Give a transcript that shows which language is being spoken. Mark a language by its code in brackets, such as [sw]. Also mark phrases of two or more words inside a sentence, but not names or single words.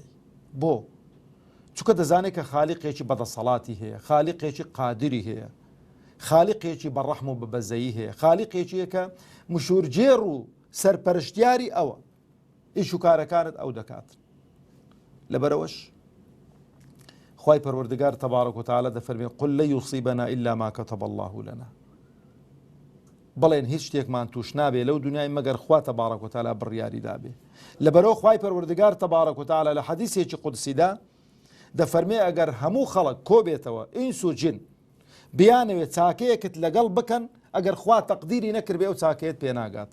[ckb] بۆ چونکە دەزانێت کە خالیقێکی بەدەسەڵاتی هەیە، خالیقێکی قادری هەیە، خالیقێکی بەڕەحم و بەبەزەیی هەیە، خالیقێکی کە مشورجێر و سەرپەرشتیاری ئەوە ئیش و کارەکانت ئەو دەکات. لەبەرەوەش خوای پەروەردگار [ar] تەبارەک و تەعالا [ckb] دەفەرمێ [ar] قل لن يصيبنا إلا ما كتب الله لنا. [ckb] بەڵێن هیچ شتێکمان توش نابێ لەو دنیای مەگەر خوا [ar] تەبارەک و تەعالا [ckb] بڕیاری دابێ. لەبەرەوە خوای پەروەردگار [ar] تەبارەک و تەعالا [ckb] لە حەدیثێکی قودسیدا دەفەرمێ ئەگەر هەموو خەڵک کۆبێتەوە ئینس و جن بیانەوێت چاکەیەکت لەگەڵ بکەن، ئەگەر خوا تەقدیری نەکردبێ و چاکەیەت پێناگات.